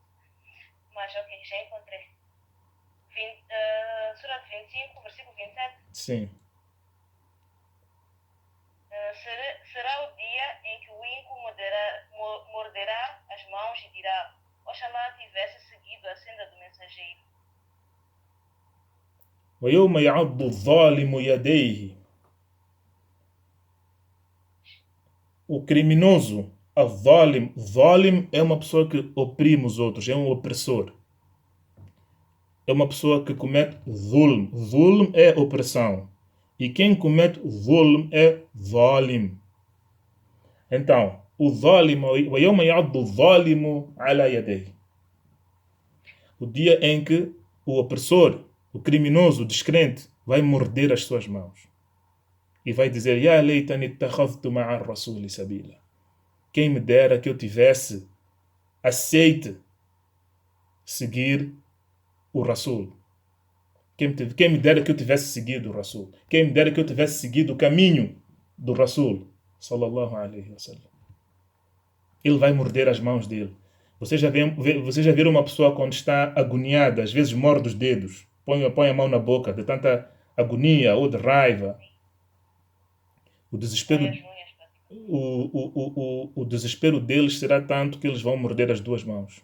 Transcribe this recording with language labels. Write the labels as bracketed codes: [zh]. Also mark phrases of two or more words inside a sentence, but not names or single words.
[pt] Mas ok, já encontrei. Sura 25, versículo 27. Sim. Será o dia em que o ímpio morderá as mãos e dirá: Oxalá tivesse seguido a senda do mensageiro. [ar] وَيَوْمَ يَعَضُّ الظَّالِمُ يَدَيْهِ. [pt] O criminoso, zalim é uma pessoa que oprime os outros, é um opressor. É uma pessoa que comete zulm. Zulm é opressão. E quem comete zulm é zalim. Então, o zalim, [ar] وَيَوْمَ يَعَضُّ الظَّالِمُ عَلَى يَدَيْهِ. [pt] O dia em que o opressor, o criminoso, o descrente, vai morder as suas mãos. E vai dizer: [ar] يا ليتني اتخذت مع الرسول سبيلا. [pt] Quem me dera que eu tivesse aceite seguir o Rasul. Quem me dera que eu tivesse seguido o Rasul. Quem me dera que eu tivesse seguido o caminho do Rasul. [ar] صلى الله عليه وسلم. [pt] Ele vai morder as mãos dele. Você já viram uma pessoa quando está agoniada, às vezes morde os dedos, põe a mão na boca de tanta agonia ou de raiva. O desespero, o desespero deles será tanto que eles vão morder as duas mãos.